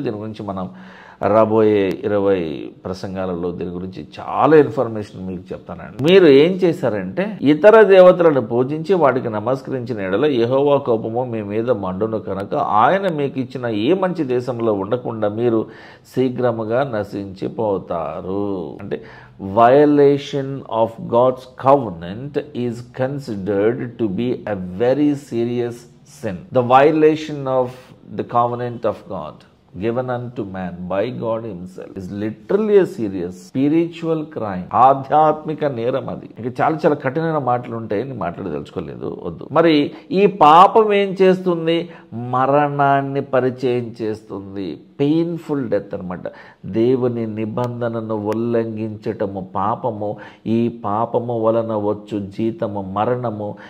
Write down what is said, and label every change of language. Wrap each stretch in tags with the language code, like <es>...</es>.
<te>దీని గురించి మనం రాబోయే 20 ప్రసంగాలలో దీని గురించి చాలా ఇన్ఫర్మేషన్ మీకు చెప్తానండి. మీరు ఏం చేశారంటే ఇతర దేవతలను పూజించి వాటికి నమస్కరించిన ఎడల యెహోవా కోపము మీ మీద మండును కనుక ఆయన మీకు ఇచ్చిన ఏ మంచి దేశంలో ఉండకుండా మీరు శీఘ్రముగా నశించిపోతారు. అంటే</te> <en>violation of God's covenant is considered to be a very serious sin. The violation of the covenant of God given unto man by God himself is literally a serious spiritual crime.</en> <te>ఆధ్యాత్మిక నేరం అది. ఇంకా చాలా కఠినమైన మాటలు ఉంటాయి, నేను మాట్లాడదలుచుకోలేదు, వద్దు. మరి ఈ పాపం ఏం చేస్తుంది? మరణాన్ని పరిచయం చేస్తుంది.</te> <en>painful death</en> <te>అనమాట. దేవుని నిబంధనను ఉల్లంఘించటము పాపము. ఈ పాపము వలన వచ్చు జీతము మరణము.</te>